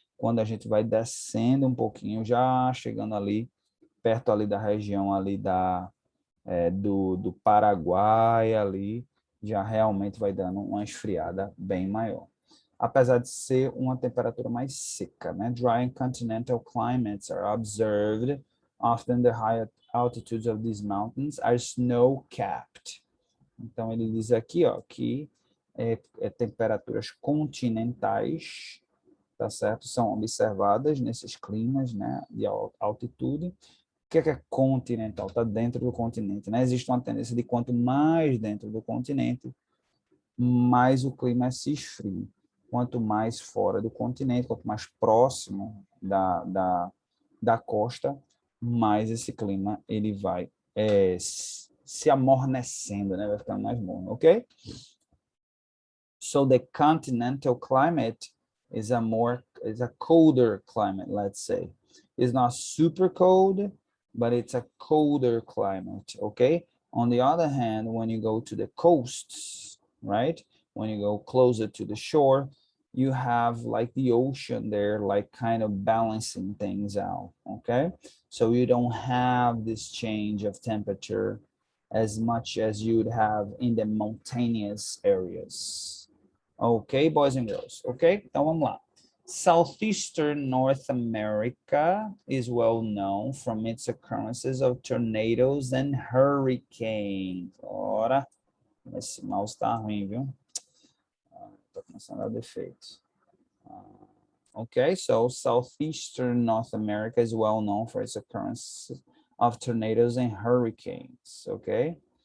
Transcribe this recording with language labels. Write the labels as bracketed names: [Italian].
[Portuguese] Quando a gente vai descendo um pouquinho, já chegando ali, perto ali da região ali do Paraguai ali, já realmente vai dando uma esfriada bem maior. Apesar de ser uma temperatura mais seca, né? [English] Dry and continental climates are observed. Often the high altitudes of these mountains are snow-capped. [Portuguese] Então, ele diz aqui, ó, que temperaturas continentais, tá certo? São observadas nesses climas, né, de altitude. O que é continental? Está dentro do continente, né? Existe uma tendência de quanto mais dentro do continente, mais o clima se esfria. Quanto mais fora do continente, quanto mais próximo da costa, mais esse clima ele vai se amornecendo, né? Vai ficando mais morno, ok? [English] So the continental climate is a colder climate, let's say. It's not super cold, but it's a colder climate, okay? On the other hand, when you go to the coasts, right? When you go closer to the shore, you have like the ocean there, like kind of balancing things out, okay? So you don't have this change of temperature as much as you'd have in the mountainous areas. Ok, boys and girls. Ok, [Portuguese] então vamos lá. [English] Southeastern North America is well known from its occurrences of tornadoes and hurricanes. [Portuguese] Ora, esse mouse está ruim, viu? Está começando a dar defeito. [English] Okay, so Southeastern North America is well known for its occurrence of tornadoes and hurricanes. Okay.